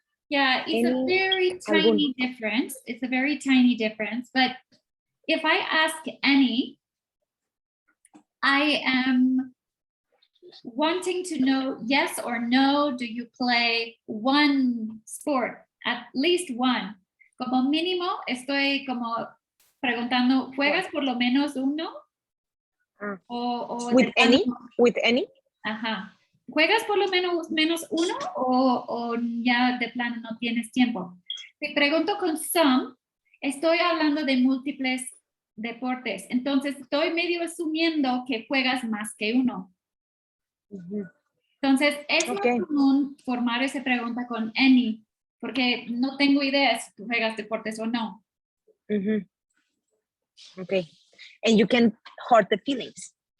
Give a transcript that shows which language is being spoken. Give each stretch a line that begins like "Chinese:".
English: yeah, it's a very tiny difference. It's a very tiny difference. But if I ask any, I am wanting to know yes or no. Do you play one sport? At least one.
Spanish: Como mínimo, estoy como preguntando, ¿juegas por lo menos uno? O
English: with any? With any? Ajá.
Spanish: ¿Juegas por lo menos uno o ya de plano no tienes tiempo? Si pregunto con some, estoy hablando de múltiples Deportes. Entonces, estoy medio asumiendo que juegas más que uno. Mhm. Entonces, es más
English: Okay.
Spanish: común formar esa pregunta con any, porque no tengo idea si tú juegas deportes o no. Mhm. Okay.
English: And you can hurt the feelings.